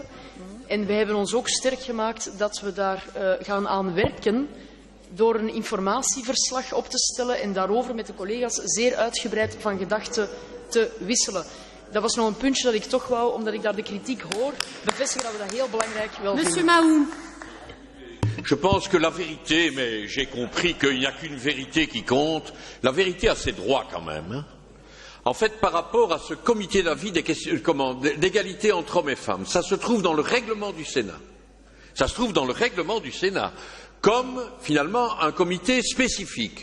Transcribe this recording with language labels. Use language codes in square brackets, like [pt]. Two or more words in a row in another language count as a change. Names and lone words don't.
[nl] En wij hebben ons ook sterk gemaakt dat we daar gaan aan werken door een informatieverslag op te stellen en daarover met de collega's zeer uitgebreid van gedachten te wisselen. Dat was nog een puntje dat ik toch wou, omdat ik daar de kritiek hoor, bevestigen dat we dat heel belangrijk wel vinden. [fr] Monsieur Mahou. Je pense que la vérité, mais j'ai compris qu'il n'y a qu'une vérité qui compte, la vérité a ses droits quand même. Hein. En fait, par rapport à ce comité d'avis d'égalité entre hommes et femmes, ça se trouve dans le règlement du Sénat. Ça se trouve dans le règlement du Sénat, comme finalement un comité spécifique.